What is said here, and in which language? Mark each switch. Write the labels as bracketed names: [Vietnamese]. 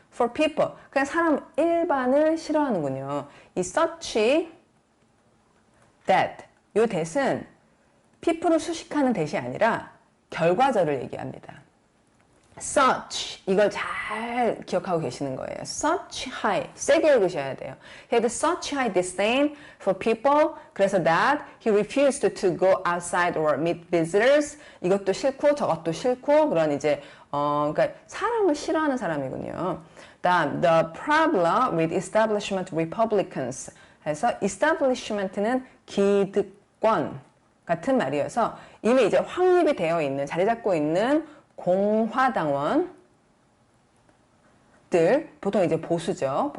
[English] For people, [Korean] 그냥 사람 일반을 싫어하는군요. 이 [English] such that, [Korean] 요 that은 people을 수식하는 that이 아니라 결과절을 얘기합니다. such 이걸 잘 기억하고 계시는 거예요. [English] such high [Korean] 세게 읽으셔야 돼요. [English] He had such high disdain for people [Korean] 그래서 [English] that he refused to go outside or meet visitors [Korean] 이것도 싫고 저것도 싫고 그런 이제 그러니까 사람을 싫어하는 사람이군요. 다음 [English] the problem with establishment republicans [Korean] 해서 establishment는 기득권 같은 말이어서 이미 이제 확립이 되어 있는 자리 잡고 있는 공화당원들 보통 이제 보수죠.